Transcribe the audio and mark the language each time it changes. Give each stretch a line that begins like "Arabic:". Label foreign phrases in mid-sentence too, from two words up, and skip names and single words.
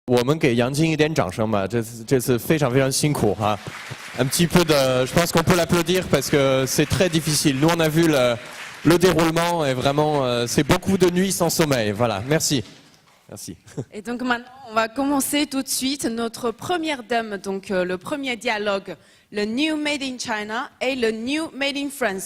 Chinese: 我们给杨晶一点掌声吧，这次非常非常辛苦哈。
French: Un petit peu de, je pense qu'on peut l'applaudir parce que c'est très difficile. Nous on a vu le déroulement et vraiment c'est beaucoup de nuits sans sommeil. Voilà, merci. Merci. Et donc maintenant, on va commencer tout de suite notre première dame, donc le premier dialogue, le New Made in China et le New Made in France.